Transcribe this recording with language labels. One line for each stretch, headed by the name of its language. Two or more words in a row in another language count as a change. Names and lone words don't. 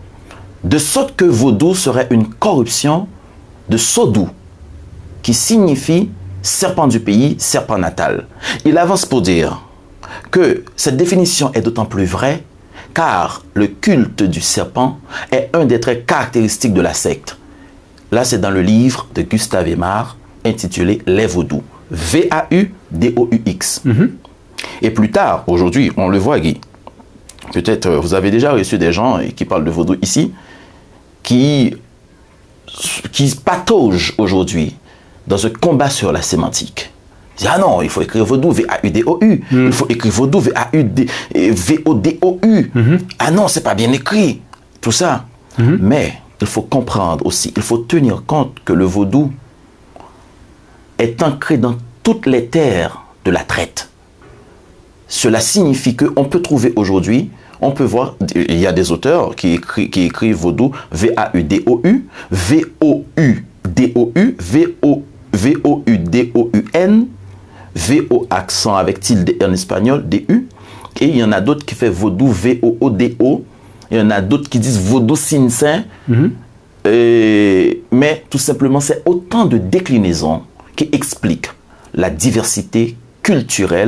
French: De sorte que vaudou serait une corruption de sodou, qui signifie serpent du pays, serpent natal. Il avance pour dire que cette définition est d'autant plus vraie car le culte du serpent est un des traits caractéristiques de la secte. Là, c'est dans le livre de Gustave Aimard intitulé Les Vaudous. V-A-U-D-O-U-X. Et plus tard, aujourd'hui, on le voit, Guy. Peut-être vous avez déjà reçu des gens qui parlent de vaudou ici, qui pataugent aujourd'hui dans ce combat sur la sémantique. Ils disent, ah non, il faut écrire vaudou, V-A-U-D-O-U. Il faut écrire vaudou, V-A-U-D-O-U. Ah non, c'est pas bien écrit. Tout ça. Mais il faut comprendre aussi, il faut tenir compte que le vaudou est ancré dans toutes les terres de la traite. Cela signifie qu'on peut trouver aujourd'hui, on peut voir, il y a des auteurs qui écrivent vaudou, V-A-U-D-O-U, V-O-U-D-O-U, V-O-U-D-O-U-N, V-O accent avec tilde en espagnol, D-U, et il y en a d'autres qui font vaudou, V-O-O-D-O, il y en a d'autres qui disent vaudou sinsin, mais tout simplement c'est autant de déclinaisons qui expliquent la diversité culturelle.